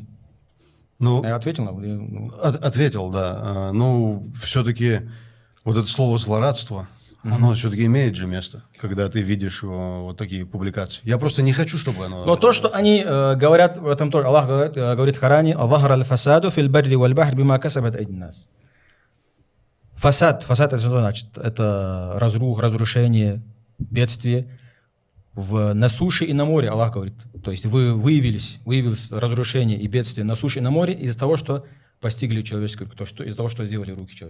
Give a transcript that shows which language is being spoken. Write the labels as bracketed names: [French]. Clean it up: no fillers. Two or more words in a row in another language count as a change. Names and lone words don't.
[Russian] Ну, я ответил на ответил, да. Ну, все-таки вот это слово «злорадство», оно все-таки имеет же место, когда ты видишь вот такие публикации. Я просто не хочу, чтобы оно... Но то, что они говорят в этом тоже, Аллах говорит в Коране, [Arabic] «ظهر الفساد في البر والبحر بما كسبت أيدي الناس». [Russian] Фасад это что значит? Это разрушение, бедствие на суше и на море, Аллах говорит. То есть выявилось разрушение и бедствие на суше и на море из-за того, что постигли человеческую, из-за того, что сделали руки человеческие.